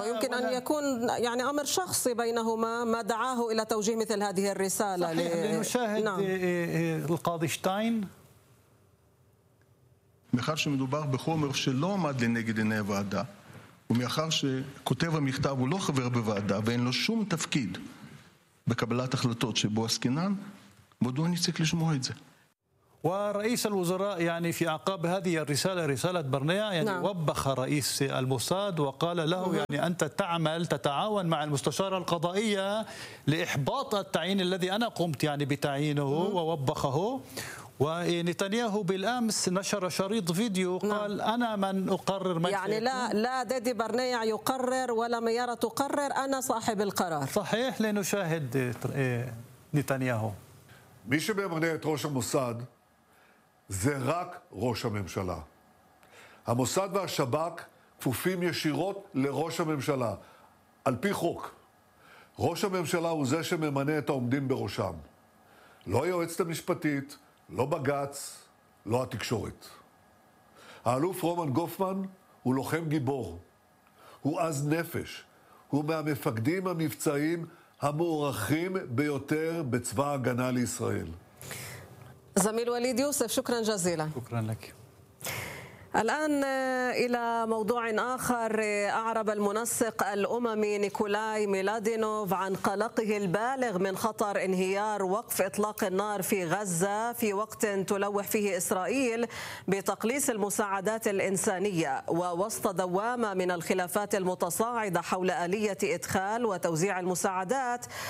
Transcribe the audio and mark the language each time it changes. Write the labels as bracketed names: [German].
[Arabic] ويمكن أن يكون يعني أمر شخصي بينهما ما دعاه إلى توجيه مثل هذه الرسالة. لنشاهد القاضي شتاين. [Hebrew] מאחר שמדובר בחומר שלא עמד לנגד עיני הוועדה, ומאחר שכותב המכתב הוא לא חבר בוועדה ואין לו שום תפקיד בקבלת החלטות שבו עסקינן, מדוע אני צריך לשמוע את זה? [Arabic] ورئيس الوزراء يعني في أعقاب هذه الرسالة، رسالة برنيع، يعني وبخ رئيس الموساد وقال له يعني أنت تعمل تتعاون مع المستشارة القضائية لإحباط التعيين الذي أنا قمت يعني بتعيينه ووبخه. ونتنياهو بالأمس نشر شريط فيديو قال أنا من أقرر، يعني لا ديدي برنيع يقرر ولا ميارة تقرر، أنا صاحب القرار. صحيح، لنشاهد نتنياهو. [Hebrew] مين شبرنيع رئيس الموساد؟ זה רק ראש הממשלה. המוסד והשבק כפופים ישירות לראש הממשלה. על פי חוק, ראש הממשלה הוא זה שממנה את העומדים בראשם. לא היועצת המשפטית, לא בגץ, לא התקשורת. האלוף רומן גופמן הוא לוחם גיבור. הוא עז נפש. הוא מהמפקדים המבצעיים המוערכים ביותר בצבא ההגנה לישראל. [Arabic] زميل وليد يوسف، شكرا جزيلا. شكرا لك. الآن إلى موضوع آخر. أعرب المنسق الأممي نيكولاي ميلادينوف عن قلقه البالغ من خطر انهيار وقف إطلاق النار في غزة في وقت تلوح فيه إسرائيل بتقليص المساعدات الإنسانية ووسط دوامة من الخلافات المتصاعدة حول آلية إدخال وتوزيع المساعدات.